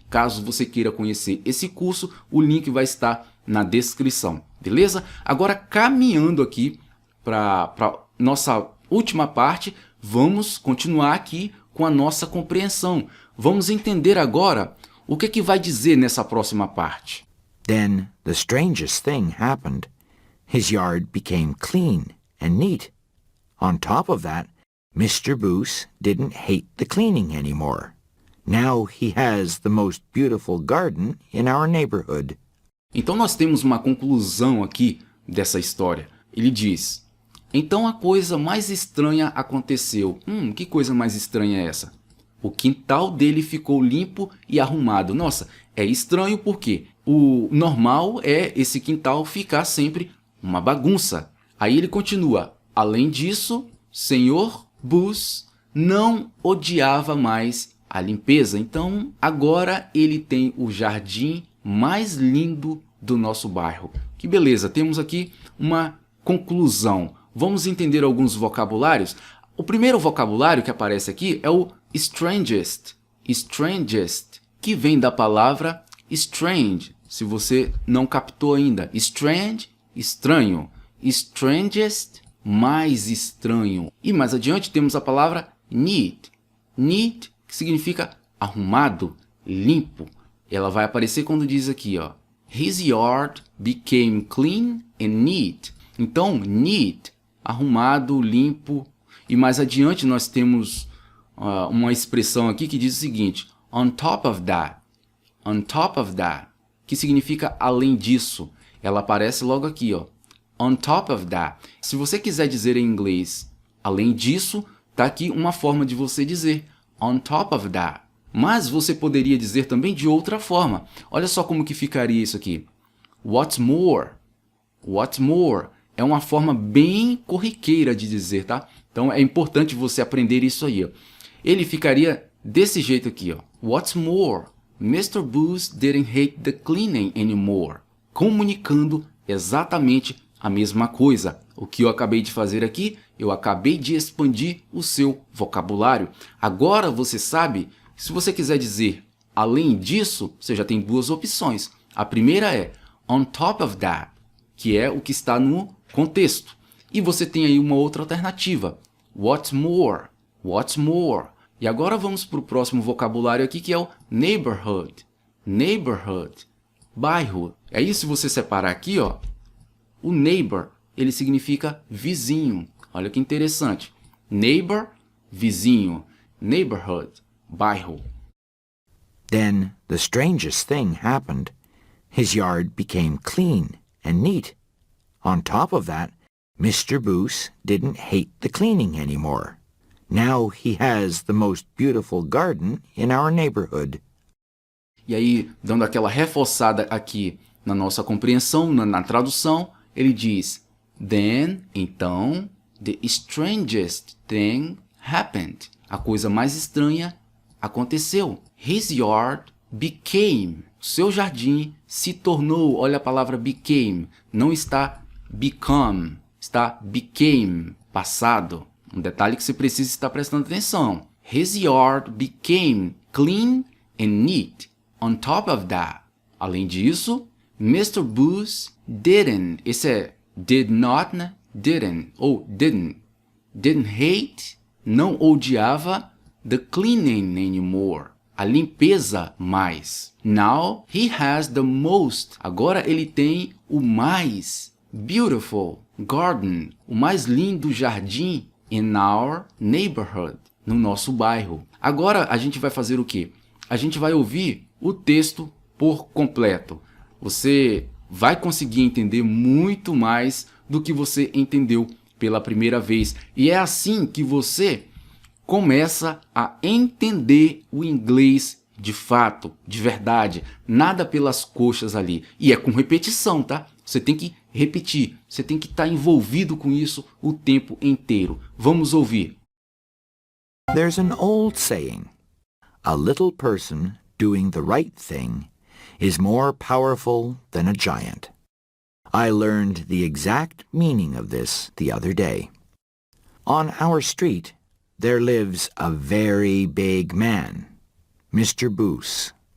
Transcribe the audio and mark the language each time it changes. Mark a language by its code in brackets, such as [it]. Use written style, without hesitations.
[pt] Caso você queira conhecer esse curso, o link vai estar na descrição, beleza? Agora, caminhando aqui para nossa última parte, vamos continuar aqui com a nossa compreensão. Vamos entender agora o que vai dizer nessa próxima parte. [en] Then the strangest thing happened. His yard became clean and neat. On top of that, Mr. Booth didn't hate the cleaning anymore. Now he has the most beautiful garden in our neighborhood. [pt] Então nós temos uma conclusão aqui dessa história. Ele diz, então a coisa mais estranha aconteceu. Que coisa mais estranha é essa? O quintal dele ficou limpo e arrumado. Nossa, é estranho porque o normal é esse quintal ficar sempre uma bagunça. Aí ele continua, além disso, Sr. Booth não odiava mais a limpeza. Então agora ele tem o jardim mais lindo do nosso bairro. Que beleza, temos aqui uma conclusão. Vamos entender alguns vocabulários. O primeiro vocabulário que aparece aqui é o strangest. Strangest, que vem da palavra strange. Se você não captou ainda. Strange, estranho. Strangest, mais estranho. E mais adiante temos a palavra neat. Neat, que significa arrumado, limpo. Ela vai aparecer quando diz aqui, ó. [en] His yard became clean and neat. [pt] Então, neat, arrumado, limpo. E mais adiante nós temos uma expressão aqui que diz o seguinte. [en] On top of that. On top of that. [pt] Que significa além disso. Ela aparece logo aqui, ó. [en] On top of that. [pt] Se você quiser dizer em inglês além disso, tá aqui uma forma de você dizer. [en] On top of that. [pt] Mas você poderia dizer também de outra forma. Olha só como que ficaria isso aqui. [en] What's more? What's more? [pt] É uma forma bem corriqueira de dizer, tá? Então é importante você aprender isso aí, ó. Ele ficaria desse jeito aqui, ó. [en] What's more? Mr. Booth didn't hate the cleaning anymore. [pt] Comunicando exatamente a mesma coisa. O que eu acabei de fazer aqui, eu acabei de expandir o seu vocabulário. Agora você sabe, se você quiser dizer além disso, você já tem duas opções. A primeira é [en] on top of that, [pt] que é o que está no contexto. E você tem aí uma outra alternativa. [en] What's more? What's more? [pt] E agora vamos para o próximo vocabulário aqui, que é o neighborhood. Neighborhood, bairro. Aí se você separar aqui, ó, o neighbor, ele significa vizinho. Olha que interessante. Neighbor, vizinho. Neighborhood, bairro. [en] Then the strangest thing happened. His yard became clean and neat. On top of that, Mr. Booth didn't hate the cleaning anymore. Now he has the most beautiful garden in our neighborhood. [pt] E aí, dando aquela reforçada aqui na nossa compreensão, na tradução, ele diz, then, então, [en] the strangest thing happened. [pt] A coisa mais estranha aconteceu. [en] His yard became. [pt] Seu jardim se tornou. Olha a palavra became. Não está become. Está became. Passado. Um detalhe que você precisa estar prestando atenção. [en] His yard became clean and neat. On top of that. [pt] Além disso, [en] Mr. Booth didn't. [pt] Esse é [en] did not, né? Didn't. Ou didn't. Didn't hate. [pt] Não odiava [en] the cleaning anymore. [pt] A limpeza mais. [en] Now he has the most. [pt] Agora ele tem o mais [en] beautiful garden. [pt] O mais lindo jardim [en] in our neighborhood. [pt] No nosso bairro. Agora a gente vai fazer o quê? A gente vai ouvir o texto por completo. Você vai conseguir entender muito mais do que você entendeu pela primeira vez. E é assim que você começa a entender o inglês de fato, de verdade. Nada pelas coxas ali. E é com repetição, tá? Você tem que repetir. Você tem que estar envolvido com isso o tempo inteiro. Vamos ouvir. [en] There's an old saying, a little person doing the right thing is more powerful than a giant. I learned the exact meaning of this the other day. On our street, there lives a very big man, Mr. Booth.